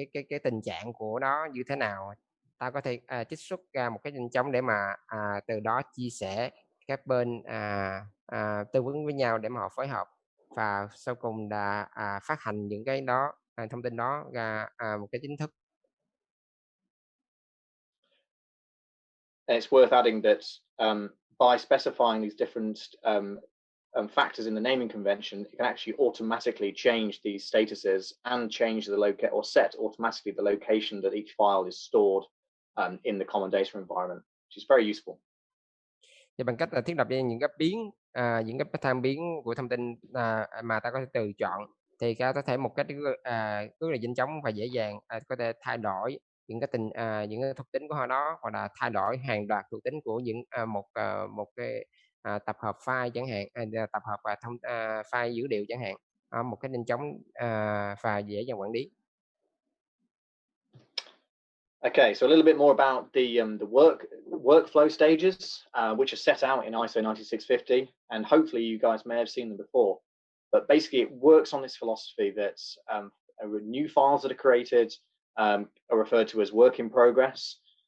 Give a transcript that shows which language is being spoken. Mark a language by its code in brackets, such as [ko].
[vi] cái tình trạng của nó như thế nào, ta có thể trích xuất ra một cái nhanh chóng để mà từ đó chia sẻ các bên tư vấn với nhau để mà họ phối hợp, và sau cùng là phát hành những cái đó thông tin đó ra một cái chính thức. [en] And it's worth adding that by specifying these different factors in the naming convention, it can actually automatically change these statuses and change the locate, or set automatically the location that each file is stored in the common data environment, which is very useful. [vi] Thì bằng cách là thiết lập ra những cái biến, những cái tham biến của thông tin mà ta có thể từ chọn, thì ta có thể một cách rất là nhanh chóng và dễ dàng có thể thay đổi những cái những cái thuộc tính của họ đó, hoặc là thay đổi hàng loạt thuộc tính của những một cái tập hợp file chẳng hạn, tập hợp file dữ liệu chẳng hạn, một cách nhanh chóng và dễ dàng quản lý. [en] Okay, so a little bit more about the workflow stages, which are set out in ISO 9650, and hopefully you guys may have seen them before. But basically, it works on this philosophy that new files that are created are referred to as work in progress.